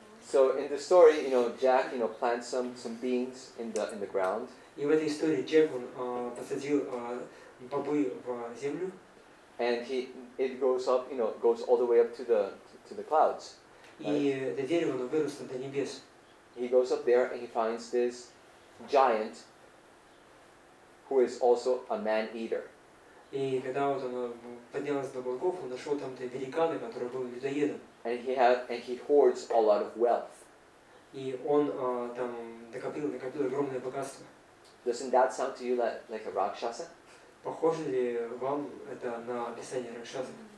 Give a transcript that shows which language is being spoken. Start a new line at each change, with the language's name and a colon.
English: So in the story, Jack, plants some beans in the ground.
Russian: И в этой истории Джек он посадил бобы в землю.
English: And it goes up, goes all the way up to the clouds.
Russian: И это дерево оно выросло до небес.
English: He goes up there and he finds this giant who is also a man-eater.
Russian: И когда вот он поднялся до облаков, он нашел там-то великана, который был людоедом.
English: And he hoards a lot of wealth.
Russian: И он там накопил огромное богатство.
English: Doesn't that sound to you like a Rakshasa?
Russian: Похоже ли вам это на описание Ракшаса?